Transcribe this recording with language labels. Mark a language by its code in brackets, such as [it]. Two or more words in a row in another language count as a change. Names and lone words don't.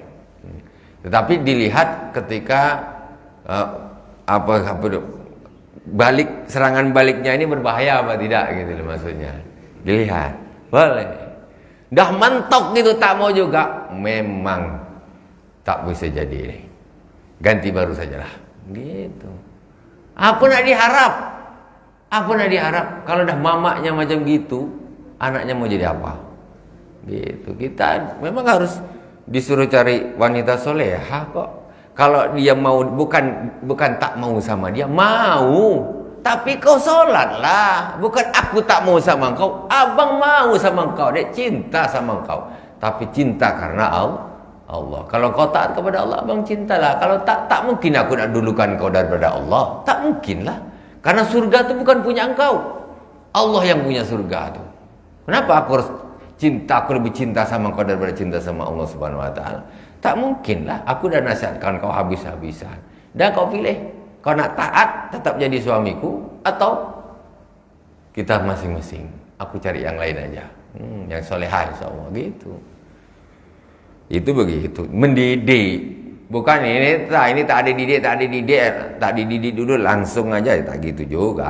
[ms] Tetapi dilihat ketika serangan baliknya ini berbahaya apa tidak gitu loh, maksudnya. Dilihat. Boleh. Dah mentok gitu tak mau juga, memang tak bisa jadi ini. ganti baru sajalah. Gitu. Apa nak diharap? Apa nak diharap? Kalau dah mamaknya macam gitu, anaknya mau jadi apa? Gitu. Kita memang harus disuruh cari wanita soleha kok. Kalau dia mau, bukan tak mau sama dia, mau. Tapi kau sholatlah. Bukan aku tak mau sama kau, abang mau sama kau, dia cinta sama kau. Tapi cinta karena Allah. Kalau kau taat kepada Allah, abang cintalah. Kalau tak mungkin aku nak dulukan kau daripada Allah. Tak mungkin lah. Karena surga itu bukan punya engkau. Allah yang punya surga itu. Kenapa aku harus cinta, aku lebih cinta sama kau daripada cinta sama Allah [ar] سبحانه وتعالى? [ms] Tak mungkin lah. Aku dah nasihatkan kau habis-habisan. Dan kau pilih, kau nak taat tetap jadi suamiku, atau kita masing-masing, aku cari yang lain aja, yang solehah insyaallah. Gitu. Itu begitu. Mendidik. Bukan ini tak ada didik, tak dididik dulu langsung aja, tak gitu juga.